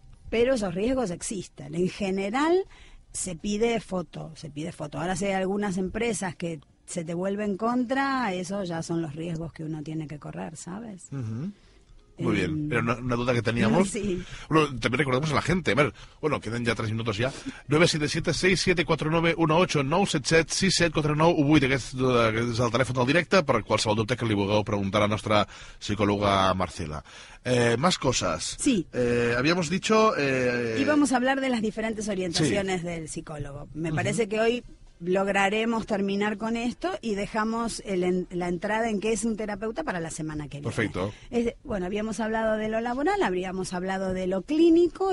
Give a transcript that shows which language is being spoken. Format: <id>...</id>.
<es>Pero esos riesgos existen. En general se pide foto. Ahora si hay algunas empresas que se te vuelven contra, eso ya son los riesgos que uno tiene que correr, ¿sabes? Muy bien, era una duda que teníamos. Sí. Bueno, también recordamos a la gente, a ver, bueno,</es> <ca>queden ja 3 minuts ja. 977-6749-18, 977-6749-18, aquest és el telèfon del directe per qualsevol dubte que li vulgueu preguntar a la nostra psicóloga Marcela.</ca> <es>Más cosas. Sí. Habíamos dicho... Íbamos a hablar de las diferentes orientaciones del psicólogo. Me parece que hoy lograremos terminar con esto y dejamos la entrada en qué es un terapeuta para la semana que viene. Perfecto. Bueno, habíamos hablado de lo laboral, habríamos hablado de lo clínico.</es>